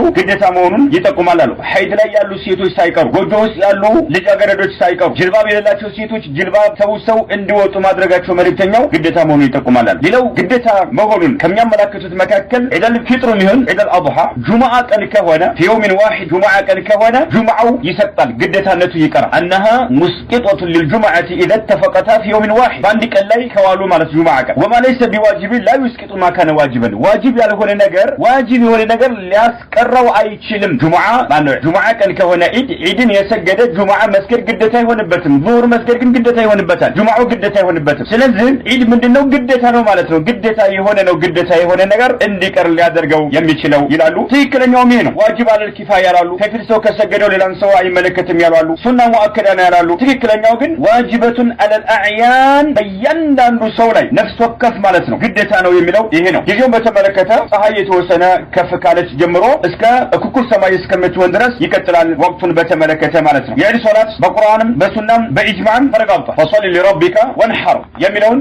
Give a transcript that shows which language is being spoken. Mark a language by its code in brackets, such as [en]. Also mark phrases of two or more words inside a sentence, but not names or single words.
[am] ግዴታ መሆኑን ይጠቁማሉ። ሐይድ ላይ ያሉ ሴቶች ሳይቀሩ፣ ጎጆ ውስጥ ያሉ ልጃገረዶች ሳይቀሩ፣ ጅልባብ የሌላቸው ሴቶች ጅልባብ ተውሰው እንዲወጡ ማድረጋቸው መልእክተኛው ግዴታ መሆኑን ይጠቁማሉ። ሌላው ግዴታ መሆኑን ከሚያመላክቱት መካከል [ar] عيد الفطر [am] ይሁን [ar] عيد الأضحى [am] ጁምዓ ቀን ከሆነ [ar] يوم واحد [am] ጁምዓ ቀን ከሆነ ጁምዓው ይሰጣል፣ ግዴታነቱ ይቀራል። [ar] أنها مسقطة للجمعة إذا اتفقتا في يوم واحد [am] በአንድ ቀን ላይ ከዋሉ ማለት ጁምዓ ቀን [ar] وما ليس بواجب لا يسقط ما كان واجبا [am] ዋጅብ ያልሆነ ነገር ዋጅብ የሆነ ነገር ሊያስቀረው አይችልም። ጁምዓ ቀን ከሆነ ዒድን የሰገደ ጁምዓ መስገድ ግዴታ አይሆንበትም። ዙሁር መስገድ ግን ግዴታ ይሆንበታል። ጁምዓው ግዴታ አይሆንበትም። ስለዚህ ዒድ ምንድነው? ግዴታ ነው ማለት ነው። ግዴታ የሆነ ነው። ግዴታ የሆነ ነገር እንዲቀር ሊያደርገው የሚችለው ይላሉ። ትክክለኛውም ይሄ ነው። [ar] واجب على الكفاية [am] ያላሉ፣ ከፊል ሰው ከሰገደው ሌላን ሰው አይመለከትም ያላሉ፣ [ar] سنة مؤكدة [am] ነው ያላሉ። ትክክለኛው ግን [ar] واجبة على الأعيان [am] በእያንዳንዱ ሰው ላይ ነፍስ ወከፍ ማለት ነው ግዴታ ነው የሚለው ይሄ ነው። ጊዜውን በተመለከተ ፀሐይ የተወሰነ ከፍ ካለች ጀምሮ እስከ እኩል ሰማይ እስከምትሆን ድረስ ይቀጥላል። ወቅቱን በተመለከተ ማለት ነው። የዒድ ሶላት በቁርአንም በሱናም በኢጅማዕም ተረጋግጧል። [ar] فصل لربك وانحر [am] የሚለውን